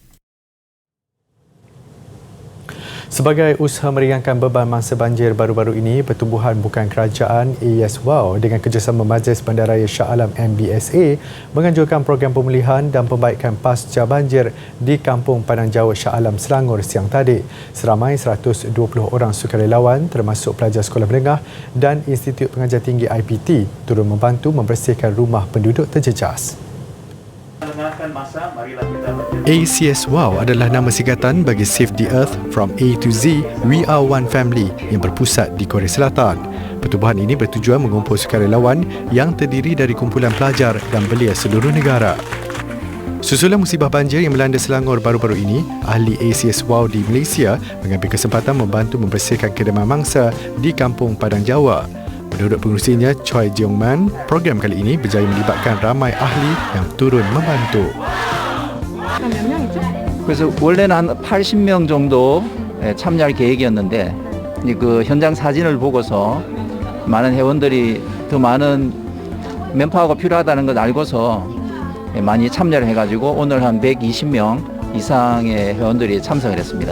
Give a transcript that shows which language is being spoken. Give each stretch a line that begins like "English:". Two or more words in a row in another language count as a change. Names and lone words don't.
Malay: Sebagai usaha meringankan beban masa banjir baru-baru ini, Pertubuhan Bukan Kerajaan AESWAO dengan kerjasama Majlis Bandaraya Shah Alam MBSA menganjurkan program pemulihan dan pembaikan pasca banjir di Kampung Padang Jawa Shah Alam Selangor siang tadi. Seramai 120 orang sukarelawan termasuk pelajar sekolah menengah dan Institut Pengajar Tinggi IPT turun membantu membersihkan rumah penduduk terjejas. ACSWAO adalah nama singkatan bagi Save the Earth From A to Z, We Are One Family yang berpusat di Korea Selatan. Pertubuhan ini bertujuan mengumpul sukarelawan yang terdiri dari kumpulan pelajar dan belia seluruh negara. Susulan musibah banjir yang melanda Selangor baru-baru ini, ahli ACSWAO di Malaysia mengambil kesempatan membantu membersihkan kediaman mangsa di Kampung Padang Jawa. Menurut pengurusinya, Choi Jeong Man, program kali ini berjaya melibatkan ramai ahli yang turun membantu.
Korean: 그래서 원래는 한 80명 정도 참여할 계획이었는데 그 현장 사진을 보고서 많은 회원들이 더 많은 맨파워가 필요하다는 걸 알고서 많이 참여를 해가지고 오늘 한 120명 이상의 회원들이 참석을 했습니다.